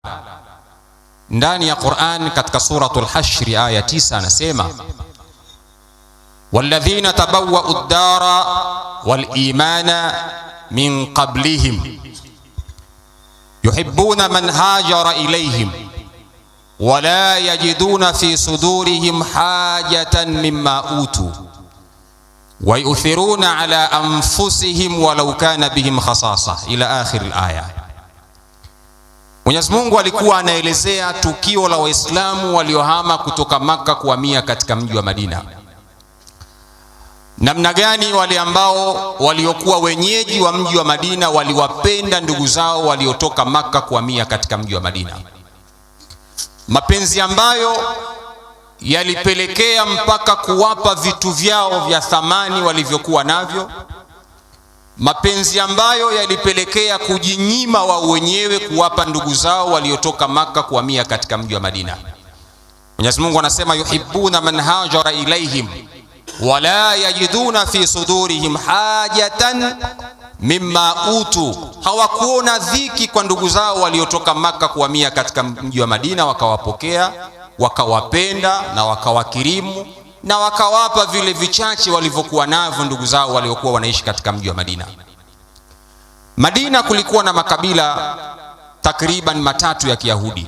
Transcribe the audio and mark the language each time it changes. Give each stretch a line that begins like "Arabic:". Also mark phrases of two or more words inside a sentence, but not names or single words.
Swahili: ndani ya Qur'an katika suratul Hashr aya 9 anasema
Arabic: الذين تبوءوا الدار والإيمان من قبلهم يحبون من هاجر إليهم ولا يجدون في صدورهم حاجة مما أوتوا ويؤثرون على أنفسهم ولو كان بهم خصاصة إلى آخر الآية.
Swahili: Mwenyezi Mungu alikuwa anaelezea tukio la Waislamu waliohama kutoka Makka kuhamia katika mji wa Madina. Namna gani wale ambao waliokuwa wenyeji wa mji wa Madina waliwapenda ndugu zao waliotoka Makka kuhamia katika mji wa Madina. Mapenzi ambayo yalipelekea mpaka kuwapa vitu vyao vya thamani walivyokuwa navyo. Mapenzi ambayo yalipelekea kujinyima wao wenyewe kuwapa ndugu zao waliotoka Makka kuhamia katika mji wa Madina. Mwenyezi Mungu anasema
Arabic: يحبون من هاجر إليهم ولا يجدون في صدورهم حاجة مما أوتوا.
Swahili: Hawakuona dhiki kwa ndugu zao waliotoka Makka kuhamia katika mji wa Madina, wakawapokea, wakawapenda na wakawakirimu na wakawapa vile vichache walivyokuwa navyo ndugu zao waliokuwa wanaishi katika mji wa Madina. Madina kulikuwa na makabila takriban matatu ya Kiyahudi.